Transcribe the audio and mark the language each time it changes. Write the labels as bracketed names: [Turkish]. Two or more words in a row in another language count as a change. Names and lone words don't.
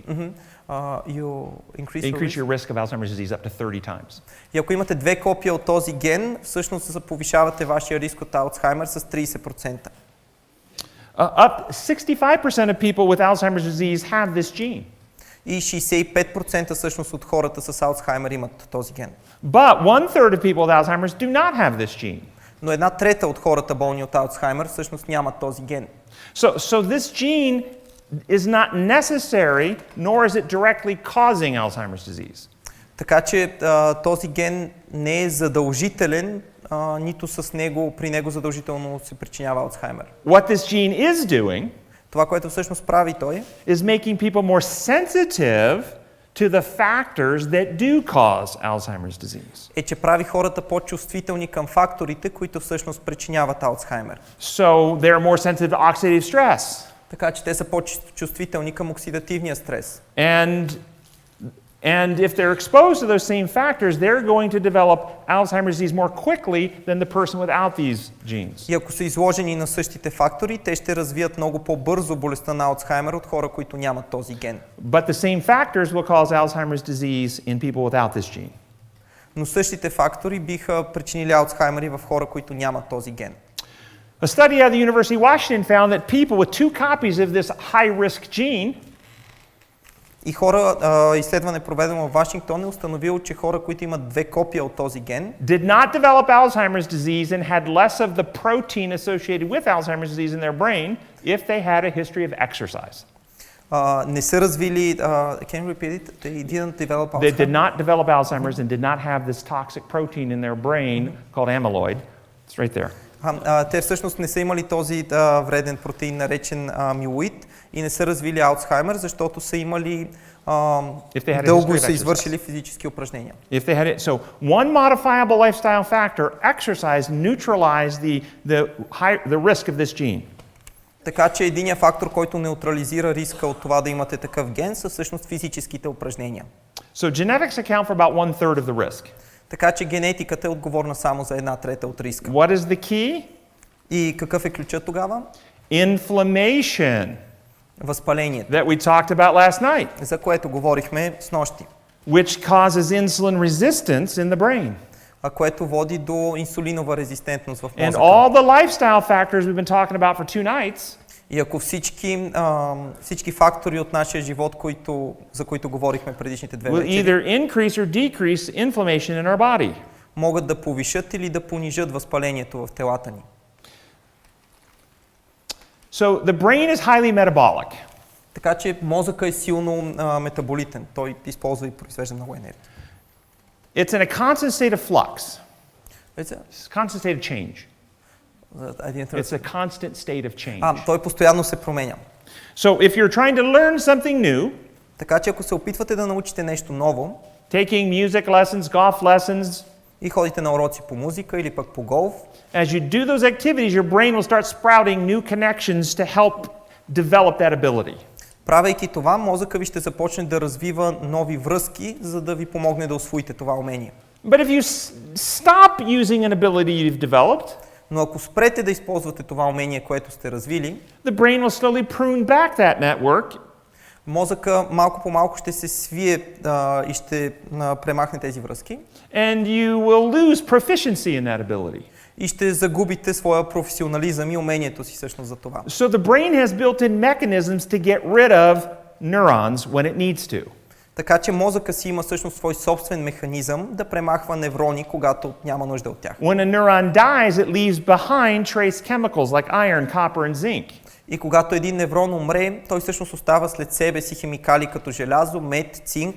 [English] you Increase your risk of Alzheimer's disease up to 30 times. [Bulgarian] И ако имате 2 копия от този ген, всъщност повишавате вашия риск от Алцхаймер с 30%. [English] Up 65% of people with Alzheimer's disease have this gene. [Bulgarian] И 65% всъщност от хората с Алцхаймер имат този ген. [English] But 1/3 of people with Alzheimer's do not have this gene. [Bulgarian] Но 1/3 от хората болни от Алцхаймер всъщност нямат този ген. [English] So this gene is not necessary, nor is it directly causing Alzheimer's disease. [Bulgarian] Така че този ген не е задължителен, нито при него задължително се причинява Алцхаймер. [English] What this gene is doing [Bulgarian] Това, което всъщност прави той, [English] is making people more sensitive to the factors that do cause Alzheimer's disease. [Bulgarian] е, че прави хората по-чувствителни към факторите, които всъщност причиняват Алцхаймер. [English] So they're more sensitive to oxidative stress. [Bulgarian] Така че те са по-чувствителни към оксидативния стрес. [English] And if they're exposed to those same factors, they're going to develop Alzheimer's disease more quickly than the person without these genes. [Bulgarian] И ако са изложени на същите фактори, те ще развият много по-бързо болестта на Алцхаймер от хора, които нямат този ген. [English] But the same factors will cause Alzheimer's disease in people without this gene. [Bulgarian] Но същите фактори биха причинили Алцхаймер и в хора, които нямат този ген. [English] A study at the University of Washington found that people with 2 copies of this high-risk gene [Bulgarian] И изследване проведено в Вашингтон е установило, че хора, които имат 2 копия от този ген, [English] did not develop Alzheimer's disease and had less of the protein associated with Alzheimer's disease in their brain if they had a history of exercise. [Bulgarian] не са развили, [English] can you repeat it? They didn't develop They did Alzheimer's. not develop Alzheimer's and did not have this toxic protein in their brain called amyloid. It's right there. [Bulgarian] Те всъщност не са имали този вреден протеин, наречен амилоид, и не са развили Алцхаймер, защото са имали дълго са извършили физически упражнения. [English] If they had it, so one modifiable lifestyle factor, exercise, neutralized the risk of this gene. [Bulgarian] Така че единият фактор, който неутрализира риска от това да имате такъв ген, са всъщност физическите упражнения. [English] So genetics account for about 1/3 of the risk. [Bulgarian] Така че генетиката е отговорна само за 1/3 от риска. [English] What is the key? [Bulgarian] И какъв е ключът тогава? [English] Inflammation. [Bulgarian] Възпалението, [English] That we talked about last night, [Bulgarian] за което говорихме снощи, [English] which causes insulin resistance in the brain. [Bulgarian] Което води до инсулинова резистентност в [English] And [Bulgarian] мозъка. [English] all the lifestyle factors we've been talking about for 2 nights [Bulgarian] И ако всички фактори от нашия живот, за които говорихме предишните две [English] will [Bulgarian] вечери, [English] either increase or decrease inflammation in our body. [Bulgarian] могат да повишат или да понижат възпалението в телата ни. [English] So the brain is highly metabolic. [Bulgarian] Така че мозъка е силно метаболитен. Той използва и произвежда много енергия. [English] It's in a constant state of flux. It's Constant state of change. It's a constant state of change. [Bulgarian] Той постоянно се променя. [English] So if you're trying to learn something new, [Bulgarian] Така че ако се опитвате да научите нещо ново, [English] taking music lessons, golf lessons, [Bulgarian] и ходите на уроци по музика или пък по голф, [English] as you do those activities, your brain will start sprouting new connections to help develop that ability. [Bulgarian] правейки това, мозъка ви ще започне да развива нови връзки, за да ви помогне да усвоите това умение. [English] But if you stop using an ability you've developed, [Bulgarian] Но ако спрете да използвате това умение, което сте развили, [English] the brain will slowly prune back that network, [Bulgarian] мозъка малко по малко ще се свие и ще премахне тези връзки [English] and you will lose proficiency in that ability. [Bulgarian] и ще загубите своя професионализъм и умението си всъщност за това. [English] So the brain has built-in mechanisms to get rid of neurons when it needs to. [Bulgarian] Така че мозъка си има всъщност свой собствен механизъм да премахва неврони, когато няма нужда от тях. [English] When a neuron dies, it leaves behind trace chemicals like iron, copper, and zinc. [Bulgarian] И когато един неврон умре, той всъщност остава след себе си химикали като желязо, мед, цинк.